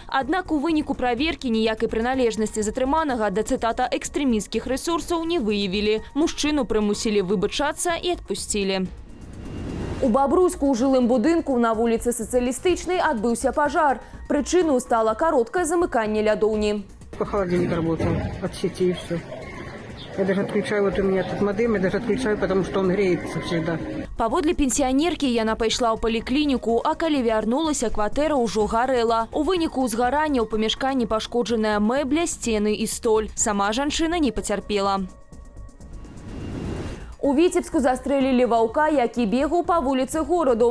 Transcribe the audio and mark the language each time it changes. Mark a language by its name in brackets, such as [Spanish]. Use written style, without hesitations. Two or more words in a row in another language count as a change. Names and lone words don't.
[Belarusian] Аднак у выніку праверкі ніякай прыналежнасці затрыманага да, цытата, экстрэмісцкіх рэсурсаў не выявілі. Мужчыну прымусілі выбачацца і адпусцілі. У Бабруйску ў жылым будынку на вуліцы Сацыялістычнай адбыўся пажар. Прычыною стала кароткае замыканне лядоўні. [Russian] Холодильник работал от сети и все. Я даже отключаю, вот у меня тут модем, я даже отключаю, потому что он греется всегда. [Belarusian] Паводле пенсіянеркі яна пайшла ў паліклініку, а калі вярнулася, кватэра ўжо гарэла. У выніку ўзгарання ў памяшканні пашкоджаная мэбля, сцены і столь. Сама жанчына не пацярпела. У Віцебску застрэлілі ваўка, які бегаў па вуліцы гораду.